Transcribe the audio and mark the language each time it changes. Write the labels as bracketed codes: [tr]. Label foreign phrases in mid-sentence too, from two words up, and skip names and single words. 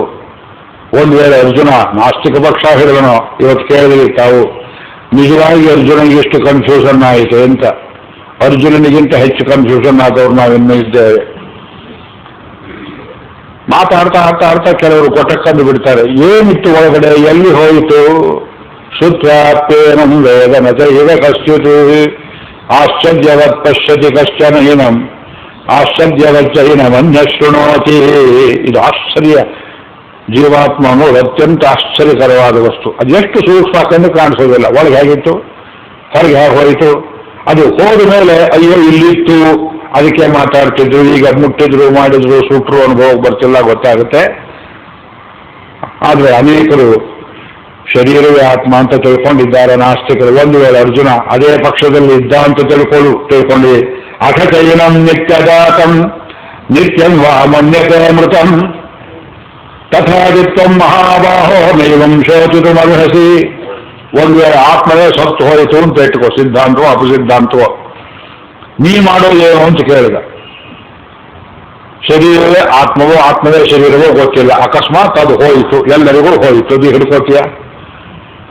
[kn] ಒಂದು ವೇಳೆ ಅರ್ಜುನ ನಾಸ್ತಿಕ ಪಕ್ಷ ಹೇಳಿದನೋ, ಇವತ್ತು ಕೇಳಿದ್ರಿ ತಾವು, ನಿಜವಾಗಿ ಅರ್ಜುನಿಗೆ ಎಷ್ಟು ಕನ್ಫ್ಯೂಷನ್ ಆಯಿತು ಅಂತ. ಅರ್ಜುನನಿಗಿಂತ ಹೆಚ್ಚು ಕನ್ಫ್ಯೂಷನ್ ಆದವ್ರು ನಾವು ಇನ್ನೂ ಇದ್ದೇವೆ. ಮಾತಾಡ್ತಾ ಆಡ್ತಾ ಆಡ್ತಾ ಕೆಲವರು ಕೊಟ್ಟಕ್ಕಂದು ಬಿಡ್ತಾರೆ. ಏನಿತ್ತು ಒಳಗಡೆ, ಎಲ್ಲಿ ಹೋಯಿತು? [sa] ಸುತ್ವಾಪ್ಯೇನಂ ವೇದನತೆ ಇವ ಕಶ್ಚಿತ್ ಆಶ್ಚರ್ಯವತ್ ಪಶ್ಯತಿ ಕಶ್ಚನ ಹೀನಂ ಆಶ್ಚರ್ಯವಚ್ಚ ಹೀನಮನ್ಯ ಶೃಣೋತಿ. [kn] ಇದು ಆಶ್ಚರ್ಯ. ಜೀವಾತ್ಮ ಅನ್ನೋದು ಅತ್ಯಂತ ಆಶ್ಚರ್ಯಕರವಾದ ವಸ್ತು. ಅದು ಎಷ್ಟು ಸೂಕ್ಷ್ಮ ಕಂಡು ಕಾಣಿಸೋದಿಲ್ಲ. ಒಳಗೆ ಹೇಗಿತ್ತು, ಹೊರಗೆ ಹೇಗೆ ಹೋಯಿತು. ಅದು ಹೋದ ಮೇಲೆ ಅಯ್ಯೋ ಇಲ್ಲಿತ್ತು, ಅದಕ್ಕೆ ಮಾತಾಡ್ತಿದ್ರು, ಈಗ ಮುಟ್ಟಿದ್ರು, ಮಾಡಿದ್ರು, ಸುಟ್ರು, ಅನುಭವ ಬರ್ತಿಲ್ಲ, ಗೊತ್ತಾಗುತ್ತೆ. ಆದರೆ ಅನೇಕರು ಶರೀರವೇ ಆತ್ಮ ಅಂತ ತಿಳ್ಕೊಂಡಿದ್ದಾರೆ ನಾಸ್ತಿಕರು. ಒಂದು ವೇಳೆ ಅರ್ಜುನ ಅದೇ ಪಕ್ಷದಲ್ಲಿ ಇದ್ದ ಅಂತ ತಿಳ್ಕೊಂಡು [sa] ಅಖಚೈನಂ ನಿತ್ಯಜಾತಂ ನಿತ್ಯಂ ವಾ ಮನ್ಯತೆ ಮೃತಂ ತಥಾದಿತ್ವಂ ಮಹಾಬಾಹೋ ನೈವಂ ಶೋಚಿತುಮರ್ಹಸಿ. [kn] ಒಂದು ವೇಳೆ ಆತ್ಮವೇ ಸತ್ತು ಹೋಯಿತು ಅಂತ ಇಟ್ಕೋ, ಸಿದ್ಧಾಂತವೋ ಅಪಸಿದ್ಧಾಂತವೋ, ನೀ ಮಾಡೋ ಏನು ಅಂತ ಕೇಳಿದ. ಶರೀರವೇ ಆತ್ಮವೋ ಆತ್ಮವೇ ಶರೀರವೋ ಗೊತ್ತಿಲ್ಲ. ಅಕಸ್ಮಾತ್ ಅದು ಹೋಯಿತು, ಎಲ್ಲರಿಗೂ ಹೋಯಿತು, ಅದು ಹಿಡ್ಕೋತೀಯ?